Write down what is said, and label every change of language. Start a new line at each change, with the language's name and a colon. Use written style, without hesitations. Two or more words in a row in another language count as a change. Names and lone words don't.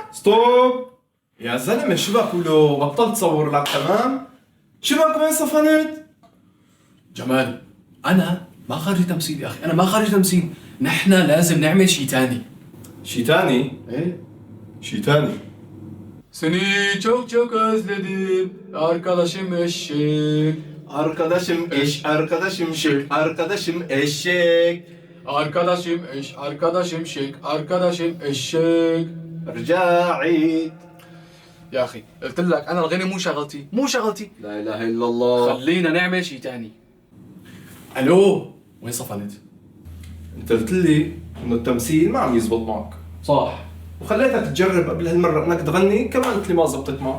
Arabic: ستوب يا زلمه، شو بك ولو بطلت تصور لك؟ تمام؟ شو بك وين صفنت؟ جمال، انا ما خارج تمثيل يا اخي، انا ما خارج تمثيل. نحن لازم نعمل شي تاني. شي تاني؟ ايه، شي تاني.
Turkish: seni çok çok özledim arkadaşım eşek. Arkadaşım eş, arkadaşım şık, arkadaşım eşek. arkadaşım şek, arkadaşım eşek.
Arabic: ارجع عيد. يا اخي قلت لك انا الغنى مو شغلتي، مو شغلتي. لا اله الا الله. خلينا نعمل شي تاني. الو، وين صفنت؟ انت قلت لي انه التمثيل ما عم يزبط معك، صح وخليتك تجرب قبل هالمره انك تغني، كمان قلت لي ما زبطت معك.